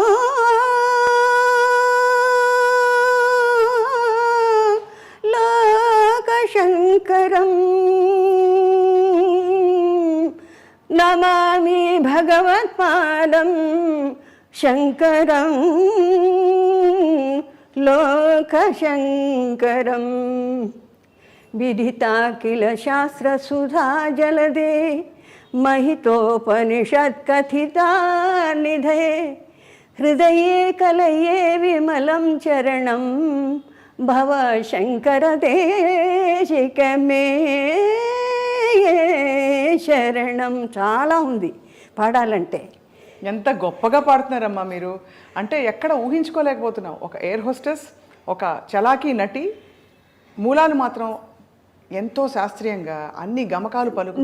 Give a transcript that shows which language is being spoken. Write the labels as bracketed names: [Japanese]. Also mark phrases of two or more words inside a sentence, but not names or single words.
[Sanskrit] లోకశంకరం, నమామి భగవత్పాదం శంకరం లోకశంకరం. విదితాఖిల శాస్త్రసుధా జలదే, महितोपनिषत्कथिता निधये, हृदये कलये विमलं चरणं भव शंकर देशिकमे శరణం. [Telugu] చాలా ఉంది. పాడాలంటే. ఎంత గొప్పగా పాడుతున్నారమ్మా మీరు. అంటే ఎక్కడ ఊహించుకోలేకపోతున్నాం. ఒక ఎయిర్ హోస్టెస్, ఒక చలాకీ నటి, మూలాలు మాత్రం ఎంతో శాస్త్రీయంగా అన్ని గమకాలు పలుకు.